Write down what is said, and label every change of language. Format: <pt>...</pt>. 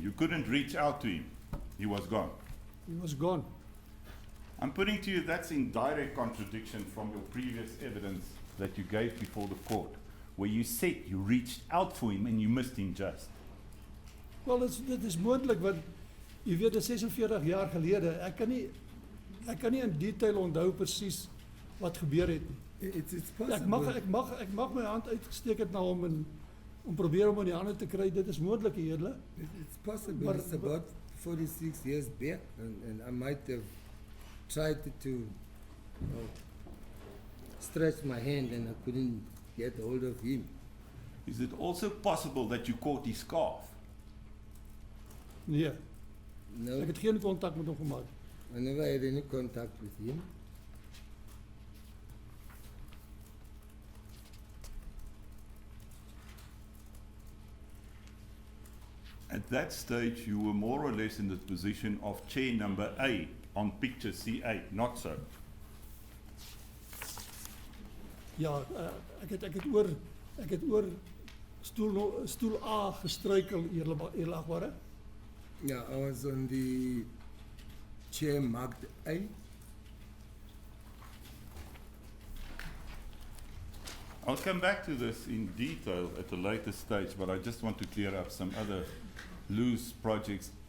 <en>You couldn't reach out to him. He was gone. He was gone. I'm putting to you that's in direct contradiction from your previous evidence that you gave before the court, where you said you reached out for him and you missed him just.</en> <af>Wel, dit is moontlik want jy weet, dit is 46 jaar gelede. Ek kan nie in detail onthou presies wat gebeur het nie.</af> <en>It's</en> <af>Ek</af> <en>possible.</en> <af>mag my hand uitgesteek het na hom en om probeer om in die hande te kry. Dit is moontlik, Edele.</af> <en>It's possible.</en> <af>Maar-</af> <en>It's about 46 years back, and I might have tried to stretch my hand and I couldn't get hold of him. Is it also possible that you caught his scarf?</en> <af>Nee,</af> <en>No,</en> <af>ek het geen kontak met hom gemaak.</af> <en>I never had any contact with him. At that stage, you were more or less in the position of chair number A on picture C8, not so.</en> <af>Ja, ek het oor stoel A gestruikel, eerlikwaar.</af> <en>Yeah, I was on the chair marked A. I'll come back to this in detail at a later stage, but I just want to clear up some other loose projects.</en>